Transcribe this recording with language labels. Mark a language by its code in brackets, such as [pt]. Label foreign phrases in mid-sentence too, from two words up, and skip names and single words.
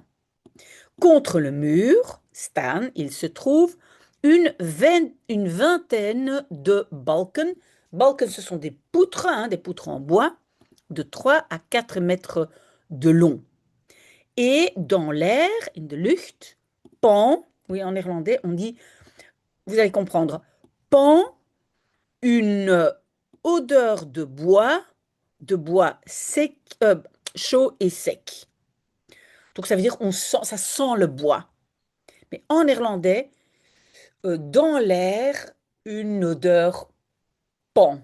[fr] Contre le mur, Stan, il se trouve une vingtaine de balken. Balken, ce sont des poutres, hein, des poutres en bois, de 3 à 4 mètres de long. Et dans l'air, [nl] in de lucht, [fr] pend, oui, en néerlandais, on dit, vous allez comprendre, pend une odeur de bois sec, chaud et sec. Donc ça veut dire ça sent le bois. Mais en néerlandais, dans l'air, une odeur pend.